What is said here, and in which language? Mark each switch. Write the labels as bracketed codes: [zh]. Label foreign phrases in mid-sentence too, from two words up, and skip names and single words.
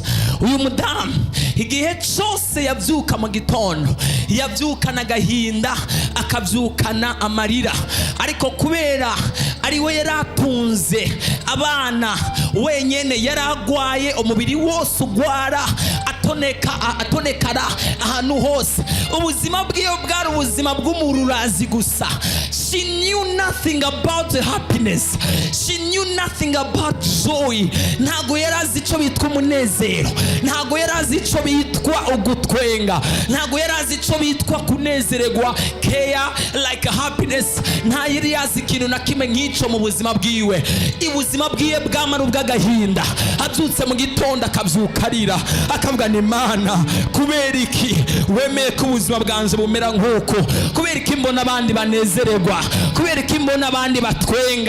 [rn] Uyu mudame igihe cyose yabyuka mu gitondo yabyukana agahinda akabyukana amarira, ariko kubera ari we yaratunze abana wenyene, yaragwaye umubiri wose ugwara atonekara ahantu hose. Ubuzima bwiyo bwari ubuzima bw'umururazi gusa. [en] She knew nothing about happiness. She knew nothing about joy. [rn] Ntago yarazi icyo bitwa umunezero, ntago yarazi icyo bitwa ugutwenga, ntago yarazi icyo bitwa kunezererwa, [en] care like happiness. [rn] Nta yari yazi ikintu na kimwe nk'icyo mu buzima bwiwe. Ubuzima bwiye bwamara ubw'agahinda. Abyutse mu gitondo akabyuka arira akavuga ni Mana, kubera iki wemeye ko ubuzima bwanjye bumera nk'uko? Kubera iki mbona abandi banezererwa? Kubera iki mbona abandi batwenga?